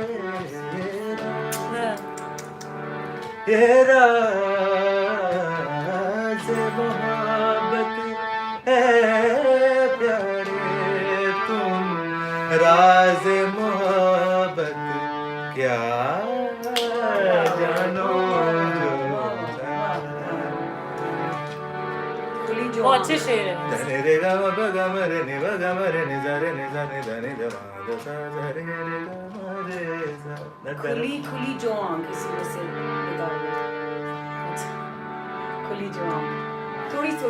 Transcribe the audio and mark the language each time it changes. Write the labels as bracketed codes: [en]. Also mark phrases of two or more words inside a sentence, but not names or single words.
[hi] ये राज़ मोहब्बत है प्यारे, तुम राज़ मोहब्बत क्या जानो, जो अच्छे शेर है, धनि रे ग म प ग म रे नि व ग म रे नि za रे नि za नि ध नि ध म ध सा ध रे ग म रे [en] Not better. [hi] खुली खुली जो आंख इसी में से निकाल लो। खुली जो आंख थोड़ी थोड़ी